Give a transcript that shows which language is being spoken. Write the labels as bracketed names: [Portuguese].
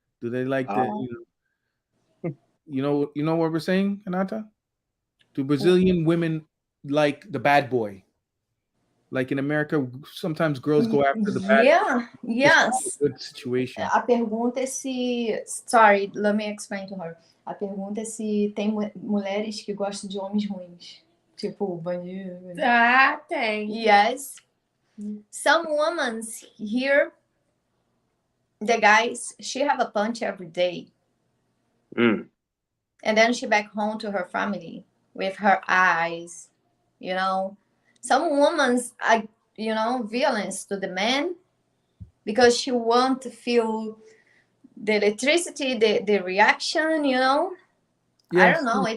[English] Do they like you know what we're saying, Anata? Do Brazilian women like the bad boy? Like in America, sometimes girls go after the bad boy. Yes. Good situation. [Portuguese] A pergunta é se... [English] Sorry, let me explain to her. [Portuguese] A pergunta é se tem mulheres que gostam de homens ruins. Tipo, bandido. Ah, tem. [English] Yes. Some women here, the guys, she have a punch every day. And then she back home to her family with her eyes, Some women are, violence to the man because she want to feel the electricity, the reaction, Yes, I don't know.